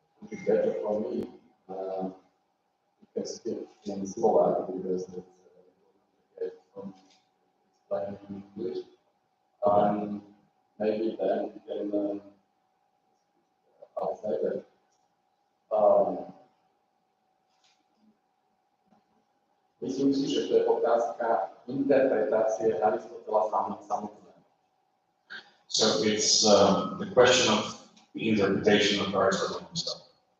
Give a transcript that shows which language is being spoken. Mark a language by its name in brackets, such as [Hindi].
[English] It's better for me because it's in Slovak because it's from explaining in English. Maybe then we can learn outside that. [Slovak] Myslím si, že to je otázka interpretácie Aristotela samotného. [English] So it's the question of the interpretation of Aristotle himself.